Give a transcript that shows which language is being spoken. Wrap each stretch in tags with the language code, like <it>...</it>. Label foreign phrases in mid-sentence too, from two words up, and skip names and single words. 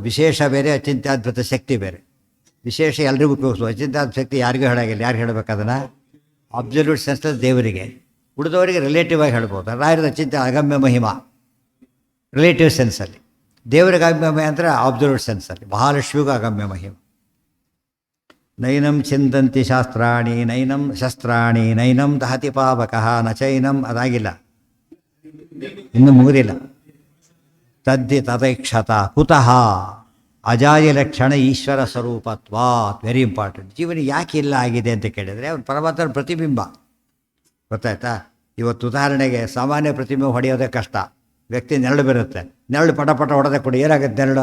<kn>ವಿಶೇಷ ಬೇರೆ, ಅಚಿಂತ್ಯಾದ್ಭುತ ಶಕ್ತಿ ಬೇರೆ. ವಿಶೇಷ ಎಲ್ರಿಗೂ ಉಪಯೋಗಿಸ್ಬೇಕು. ಅಚಿಂತ್ಯಾದ್ಭುತ ಶಕ್ತಿ ಯಾರಿಗೂ ಹೇಳಾಗಿಲ್ಲ. ಯಾರು ಹೇಳಬೇಕು ಅದನ್ನು?</kn> <en>absolute senseಲ್ಲಿ</en> <kn>ದೇವರಿಗೆ. ಉಳಿದವರಿಗೆ ರಿಲೇಟಿವ್ ಆಗಿ ಹೇಳ್ಬೋದು. ರಾಯರದ ಅಚಿಂತ್ಯ ಅಗಮ್ಯ ಮಹಿಮಾ</kn> <en>relative senseಲ್ಲಿ.</en> <kn>ದೇವರಿಗೆ ಅಗಮ್ಯ ಮಹಿಮ ಅಂದರೆ</kn> <en>absolute senseಲ್ಲಿ.</en> <kn>ಮಹಾಲಕ್ಷ್ಮಿಗೂ ಅಗಮ್ಯ ಮಹಿಮ.</kn> <sa>ನೈನಂ ಚಿಂದಂತಿ ಶಾಸ್ತ್ರಾಣಿ ನೈನಂ ಶಸ್ತ್ರಾಣಿ ನೈನಂ ದಹತಿ ಪಾವಕಃ ನ ಚೈನಂ.</sa> <kn>ಅದಾಗಿಲ್ಲ, ಇನ್ನೂ ಮುಗಿದಿಲ್ಲ.</kn> <sa>ತದ್ದಿ ತದೈಕ್ಷತ ಕುತಃ ಅಜಾಯ ಲಕ್ಷಣ ಈಶ್ವರ ಸ್ವರೂಪತ್ವಾತ್.</sa> <en>very important.</en> <kn>ಜೀವನ ಯಾಕೆ ಇಲ್ಲ ಆಗಿದೆ ಅಂತ ಕೇಳಿದರೆ ಅವನು ಪರಮಾತ್ಮನ ಪ್ರತಿಬಿಂಬ. ಗೊತ್ತಾಯ್ತಾ? ಇವತ್ತು ಉದಾಹರಣೆಗೆ ಸಾಮಾನ್ಯ ಪ್ರತಿಬಿಂಬ ಹೊಡೆಯೋದೇ ಕಷ್ಟ. ವ್ಯಕ್ತಿ ನೆರಳು ಬರುತ್ತೆ, ನೆರಳು ಪಟ ಹೊಡೆದೇ ಕೊಡಿ, ಏನಾಗುತ್ತೆ ನೆರಳು?</kn>